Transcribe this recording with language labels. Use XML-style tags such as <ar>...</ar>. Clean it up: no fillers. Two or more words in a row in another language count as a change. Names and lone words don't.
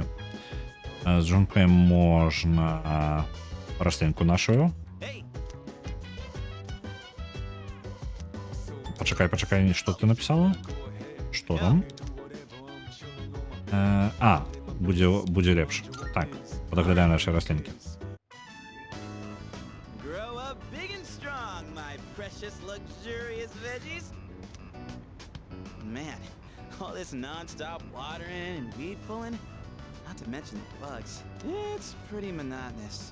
<be>З Джунпеем можна раслінку нашу. Пачакай, што ты напісала? Што там? Будзе лепш. Так, падаглядаем нашы раслінкі.</be> <en>Grow up big and strong, my precious luxurious veggies. Man, all this non-stop watering and weed pulling, not to mention the bugs, it's pretty monotonous.</en>